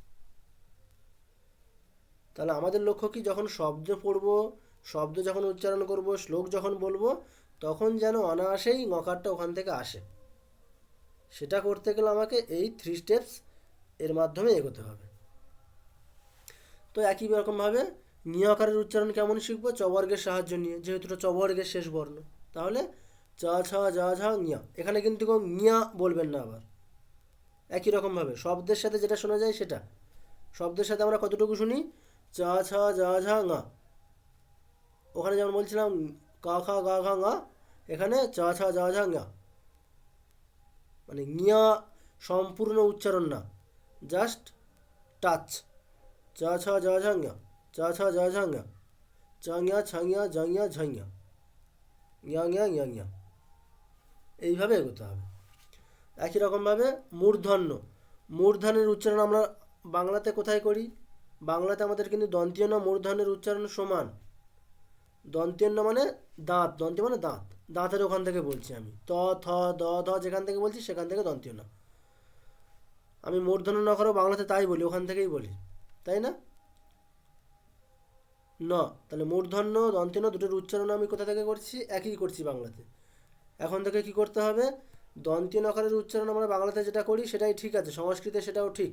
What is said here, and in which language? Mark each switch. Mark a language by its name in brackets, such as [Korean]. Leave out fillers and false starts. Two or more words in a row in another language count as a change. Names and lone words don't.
[Bangla] তাহলে আমাদের লক্ষ্য কি, যখন শব্দ পড়ব, শব্দ যখন উচ্চারণ করব, শ্লোক যখন বলবো, তখন যেন অনায়াসেই ঙকারটা ওখান থেকে আসে। সেটা করতে গেলে আমাকে এই 3 স্টেপস এর মাধ্যমে এগোতে হবে। তো একই রকমভাবে ঞ আকারের উচ্চারণ কেমন শিখবো, চবর্গের সাহায্য নিয়ে, যেহেতু এটা চবর্গের শেষ বর্ণ। তাহলে চ ছ জ ঝ ঞ, এখানে কিন্তু কেউ ঞ বলবেন না। আবার একই রকমভাবে শব্দের সাথে যেটা শোনা যায় সেটা, শব্দের সাথে আমরা কতটুকু শুনি, চ ছ জ ঝ ঙ। ওখানে যেমন বলছিলাম ক খ গ ঘ ঙ, এখানে চ ছ জ ঝ ঙ। মানে ঞ সম্পূর্ণ উচ্চারণ না, [English] just touch, [Bangla] চ ছ জ ঝ ঞ, চ ছ জ ঝ ঞ। চাঙিয়া ছাঙিয়া জাঙিয়া ঝাঙিয়া, ইয়া ইয়া ইয়া ইয়া, এইভাবে এগোতে হবে। একই রকমভাবে মূর্ধন্য, মূর্ধন্যের উচ্চারণ আমরা বাংলাতে কোথায় করি? বাংলাতে আমাদের কিন্তু দন্তীয় ন মূর্ধন্যের উচ্চারণ সমান। দন্তীয় ন মানে দাঁত, দন্তীয় মানে দাঁত, দাঁতের ওখান থেকে বলছি আমি। ত থ দ ধ যেখান থেকে বলছি সেখান থেকে দন্তীয় না। আমি মূর্ধন্য ন করেও বাংলাতে তাই বলি, ওখান থেকেই বলি, তাই না? ন, তাহলে মূর্ধন্য দন্তীয় ন দুটোর উচ্চারণ আমি কোথা থেকে করছি? একই করছি বাংলাতে। এখন থেকে কি করতে হবে? দন্তীয় নকারের উচ্চারণ আমরা বাংলাতে যেটা করি সেটাই ঠিক আছে, সংস্কৃতে সেটাও ঠিক।